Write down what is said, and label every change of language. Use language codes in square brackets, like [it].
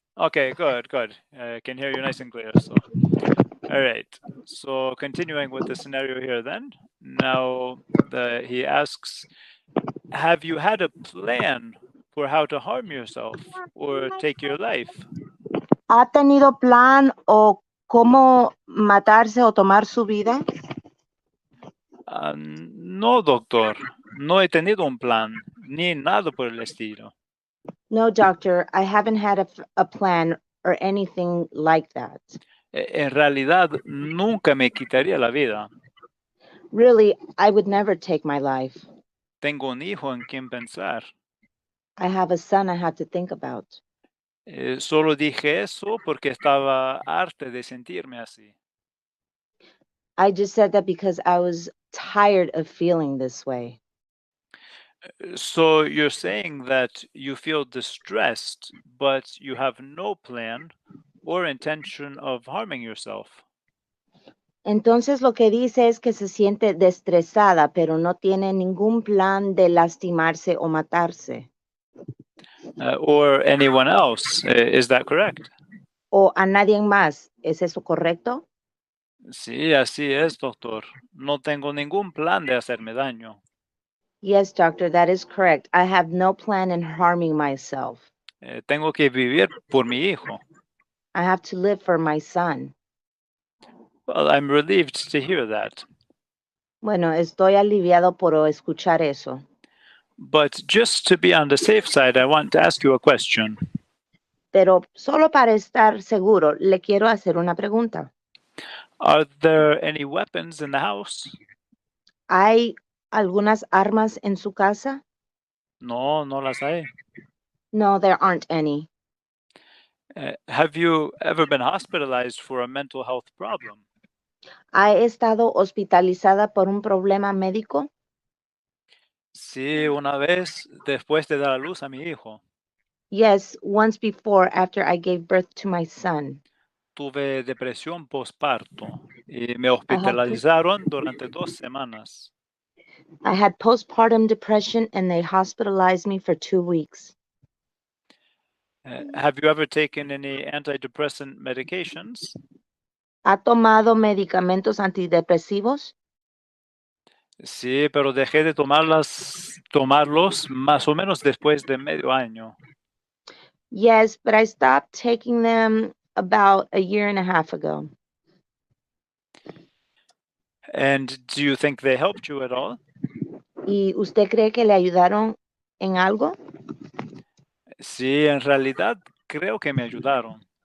[en] Okay, good. I can hear you nice and clear. So, all right. So continuing with the scenario here then. Now he asks, have you had a plan for how to harm yourself or take your life? [es] ¿Ha tenido plan o cómo matarse o tomar su vida? No, doctor. No he tenido un plan, ni nada por el estilo. [en] No, doctor, I haven't had a plan or anything like that. [es] En realidad, nunca me quitaría la vida. [en] Really, I would never take my life. [es] Tengo un hijo en quien pensar. [en] I have a son I have to think about. [es] Solo dije eso porque estaba harta de sentirme así. [en] I just said that because I was tired of feeling this way. So you're saying that you feel distressed, but you have no plan or intention of harming yourself. [es] Entonces lo que dice es que se siente destresada, pero no tiene ningún plan de lastimarse o matarse. [en] Or anyone else. Is that correct? [es] O a nadie más. ¿Es eso correcto? Sí, así es, doctor. No tengo ningún plan de hacerme daño. [en] Yes, doctor, that is correct. I have no plan in harming myself. [es] Tengo que vivir por mi hijo. [en] I have to live for my son. Well, I'm relieved to hear that. [es] Bueno, estoy aliviado por escuchar eso. [en] But just to be on the safe side, I want to ask you a question. [es] Pero solo para estar seguro, le quiero hacer una pregunta. [en] Are there any weapons in the house? [es] ¿Hay algunas armas en su casa? No, no las hay. [en] No, there aren't any. Have you ever been hospitalized for a mental health problem? [es] ¿Ha estado hospitalizada por un problema médico? Sí, una vez después de dar a luz a mi hijo. [en] Yes, once before after I gave birth to my son. [es] Tuve depresión postparto y me hospitalizaron durante 2 semanas. [en] I had postpartum depression and they hospitalized me for 2 weeks. Have you ever taken any antidepressant medications? [es] ¿Ha tomado medicamentos antidepresivos? Sí, pero dejé de tomarlos más o menos después de medio año. [en] Yes, but I stopped taking them about a year and a half ago. And do you think they helped you at all? [es] ¿Y usted cree que le ayudaron en algo? Sí, en realidad creo que me ayudaron.